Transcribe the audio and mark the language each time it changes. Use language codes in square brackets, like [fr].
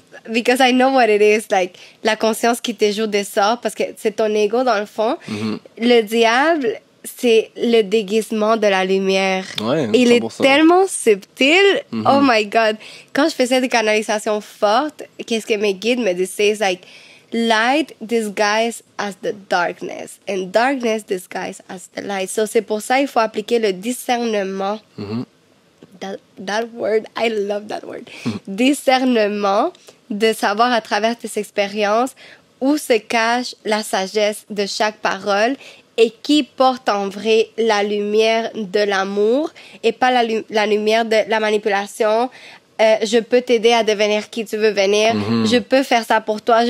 [en] Because I know what it is, like, [fr] la conscience qui te joue des sorts, parce que c'est ton ego dans le fond. Le diable, c'est le déguisement de la lumière. Ouais, il 100%. est tellement subtil. [en] Oh my God. [fr] Quand je faisais des canalisations fortes, qu'est-ce que mes guides me disaient? [en] C'est like, light disguised as the darkness, and darkness disguised as the light. [fr] So, c'est pour ça qu'il faut appliquer le discernement. [en] That word, I love that word. [fr] Discernement, de savoir à travers tes expériences où se cache la sagesse de chaque parole et qui porte en vrai la lumière de l'amour et pas la lumière de la manipulation. Je peux t'aider à devenir qui tu veux venir. Je peux faire ça pour toi.